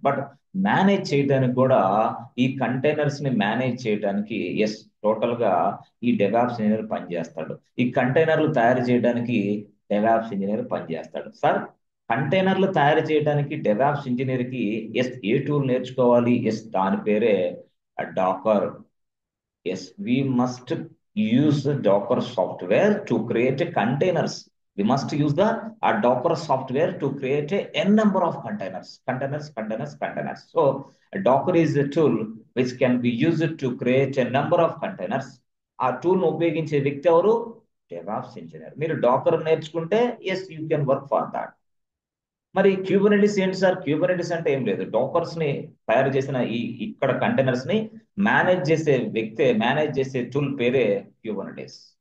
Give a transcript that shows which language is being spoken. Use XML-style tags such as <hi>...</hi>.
<te>But manage చేయడానికి కూడా ఈ కంటైనర్స్ ని మేనేజ్ చేయడానికి ఎస్ టోటల్ గా ఈ డెవాప్స్ ఇంజనీర్ పనిచేస్తాడు. ఈ కంటైనర్లు తయారు చేయడానికి డెవాప్స్ ఇంజనీర్ పనిచేస్తాడు. సార్ కంటైనర్లు తయారు చేయడానికి డెవాప్స్ ఇంజనీర్ కి ఎస్ ఏ టూల్ నేర్చుకోవాలి? ఎస్ దాని పేరే Dakar.</te> <en>Yes, we must use the Docker software to create a containers. We must use the Docker software to create a n number of containers. Containers. So a Docker is a tool which can be used to create a number of containers.</en> <te>ఆ tool ఉపయోగించే వ్యక్తి ఎవరు? DevOps engineer. మీరు Dakar నేర్చుకుంటే yes</te> <en>You can work for that.</en> <te>మరి Kubernetes ఏంటి sir? Kubernetes అంటే ఏం లేదు, డాకర్స్ ని తయారు చేసిన ఈ ఇక్కడ కంటైనర్స్ ని మేనేజ్ చేసే వ్యక్తే, మేనేజ్ చేసే టూల్ పేరే క్యూబర్నెటిస్.</te>